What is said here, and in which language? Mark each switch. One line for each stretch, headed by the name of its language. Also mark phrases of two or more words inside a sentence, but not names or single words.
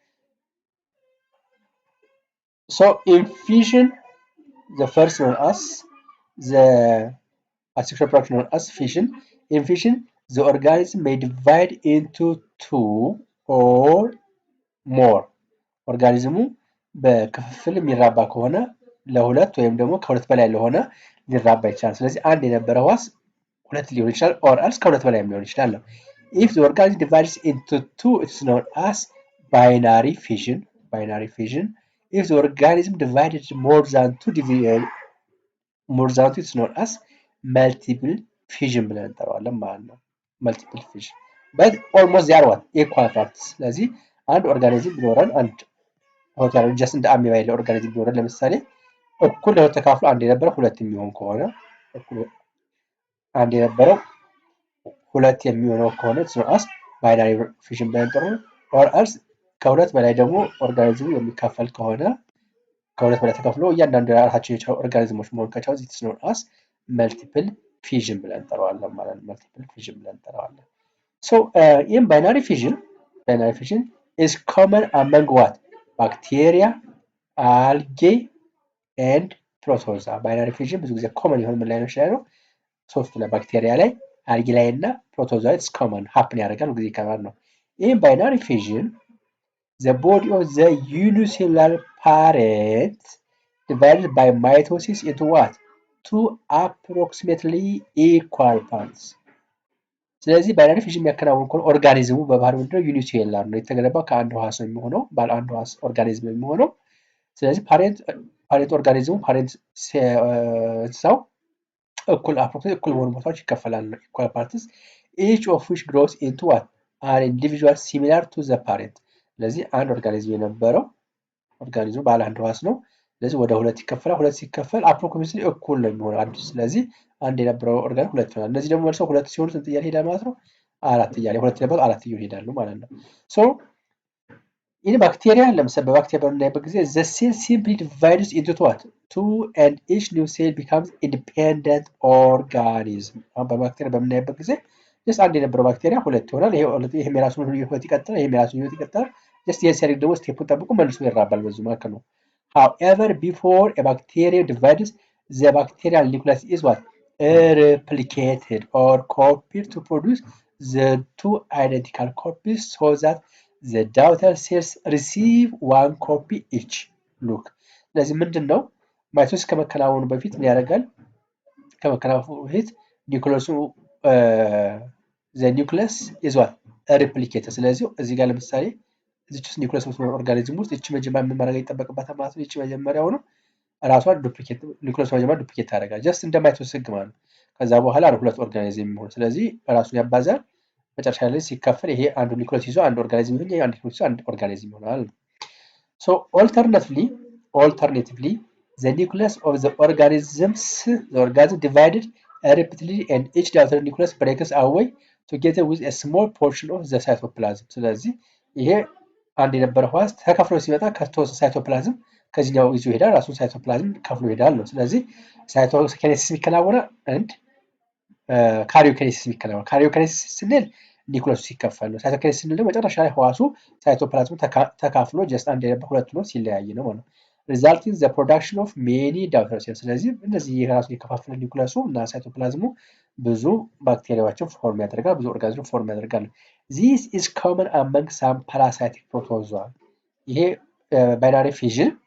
English: So in fission, the first known as the asexual reproduction known as fission. In fission, the organism may divide into 2 or more.
Amharic: ኦርጋኒዝሙ በክፍፍል የሚራባ ከሆነ ለሁለት ወይም ደግሞ ከሁለት በላይ ለሆነ ሊራባ ይችላል። ስለዚህ አንድ የነበረ ህዋስ ሁለት ሊሆን ይችላል
English: or else
Amharic: ከሁለት በላይ ሊሆን ይችላል።
English: If the organism divides into 2, it's known as binary fission. If the organism divided more than 2, it's known as multiple fission
Amharic: ብለን እንጠራዋለን ማለት ነው።
English: multiple fission. But almost they are what? Equal parts.
Amharic: ስለዚህ አንድ ኦርጋኒዝም ቢኖረን አንድ ሆቴል ጀስት እንደ አሚባ ያለ ኦርጋኒዝም ቢኖረን ለምሳሌ እኩል ለሁለት ተካፍሎ አንድ የነበረው ሁለት የሚሆን ከሆነ አንድ የነበረው ሁለት የሚሆነው ከሆነ it's
English: binary fission
Amharic: ብለን እንጠራዋለን።
English: or else
Amharic: ከሁለት በላይ ደግሞ ኦርጋኒዝሙ የሚካፈል ከሆነ ከሁለት በላይ ተካፍሎ እያንዳንዱ የራሳቸው የቻው ኦርጋኒዝሞች መሆን ከቻው it's
English: multiple fission
Amharic: ብለን እንጠራዋለን ማለት ነው።
English: multiple fission
Amharic: ብለን እንጠራዋለን።
English: So in binary fission is common among what? Bacteria, algae, and protozoa. Binary fission
Amharic: ብዙ ጊዜ common የሆነ ምን ላይ ነው ይችላል? ሶስቱ ላይ ባክቴሪያ ላይ፣ አልጌ ላይ እና
English: protozoa it's common happen
Amharic: ያደርጋል ጊዜ ይከማል ነው።
English: In binary fission, the body of the unicellular parent divided by mitosis into what? 2 approximately equal parts.
Amharic: ስለዚህ ባይናሪ ፊዥን የሚያከናውን ከሆነ ኦርጋኒዝሙ በባህሪው ምንድነው? ዩኒሴሉላር ነው። የተገነባው ከአንድ ህዋስ ነው የሚሆነው፣ ባለ አንድ ህዋስ ኦርጋኒዝም ነው የሚሆነው። ስለዚህ ፓሬንት ኦርጋኒዝሙ ፓሬንት ሰው እኩል በሆኑ ቦታዎች ይከፈላል ነው።
English: equal parts each of which grows into what? An individual similar to the parent.
Amharic: ስለዚህ አንድ ኦርጋኒዝም የነበረው ኦርጋኒዝሙ ባለ አንድ ህዋስ ነው። ስለዚህ ወደ ሁለት ይከፈላል። ሁለት ሲከፈል አፕሮክሲሜትሊ እኩል ነው የሚሆነው አንድ። ስለዚህ አንድ የነበረው ኦርጋን ሁለት ይሆናል። እነዚህ ደግሞ መልሰው ሁለት ሲሆኑ ስንት እያለ ሄዳል ማለት ነው? አራት እያለ ሁለት የነበረው አራት እየሆነ ይሄዳሉ ማለት ነው። ሶ
English: in bacteria
Amharic: ለምሳሌ በባክቴሪያ በምናይበት ጊዜ
English: the cell simply divides into what? 2 and each new cell becomes independent organism.
Amharic: አሁን በባክቴሪያ በምናይበት ጊዜ just አንድ የነበረው ባክቴሪያ ሁለት ይሆናል። ይሄም የራሱን ህይወት ይቀጥላል፣ ይሄም የራሱን ህይወት ይቀጥላል። just ይሄን ሲያደርግ ደግሞ ስቴፑን ጠብቆ መልሶ ይራባል በዚህ ማለት ነው።
English: However, before a bacterium divides, the bacterial nucleus is what? Replicated or copied to produce the 2 identical copies so that the daughter cells receive 1 copy each. Look.
Amharic: ስለዚህ ምንድነው ማይቶሲስ ከመከናወኑ በፊት ምን ያደርጋል? ከመከናወኑ በፊት ኒውክሊየሱ
English: the nucleus is what?
Amharic: Replicated. ስለዚህ እዚህ ጋር ለምሳሌ እዚች ውስጥ ኒውክሊየስ ውስጥ ኦርጋኒዝም ውስጥ እቺ መጀመሪያ ምን ማድረግ ይጠበቅባታል ማለት ነው። እቺ መጀመሪያው ነው ራሷን ዱፕሊኬት ኒውክሊየስ መጀመሪያ ዱፕሊኬት ታደርጋል ጀስት እንደ ማይቶሲስ ህግ ማለት ነው። ከዛ በኋላ ነው ሁለት ኦርጋኒዝም የሚሆን። ስለዚህ ራሱን ያባዛል። መጨረሻ ላይ ሲከፈል ይሄ አንዱ ኒውክሊየስ ይዞ አንድ ኦርጋኒዝም ይሆናል፣ ይሄ አንዱ ኒውክሊየስ ይዞ አንድ ኦርጋኒዝም ይሆናል።
English: So alternatively the nucleus of the organism divided repeatedly and each daughter nucleus breaks away together with a small portion of the cytoplasm.
Amharic: ስለዚህ ይሄ አንድ የነበረ ህዋስ ተከፍሎ ሲመጣ ከተወሰነ ሳይቶፕላዝም ከዚህኛው ይዞ ይሄዳል፣ ራሱን ሳይቶፕላዝም ከፍሎ ይሄዳል ነው። ስለዚህ ሳይቶኪኔሲስ የሚከናወነው አንድ ካሪዮኪኔሲስ የሚከናወነው። ካሪዮኪኔሲስ ስንል ኒኩለሱ ሲከፈል ነው። ሳይቶኪኔሲስ ስንል ደግሞ መጨረሻ ላይ ህዋሱ ሳይቶፕላዝሙ ተካፍሎ ጀስት አንድ የነበር ሁለት ነው ሲለያይ ነው ማለት ነው።
English: resulting the production of many daughter cell።
Amharic: ስለዚህ እነዚህ የራሱን የከፋፈለ ኒኩለሱ እና ሳይቶፕላዝሙ ብዙ ባክቴሪያዎችን ፎርም ያደርጋል፣ ብዙ ኦርጋኒዝም ፎርም ያደርጋል።
English: this is common among some parasitic protozoa።
Amharic: ይሄ
English: binary fission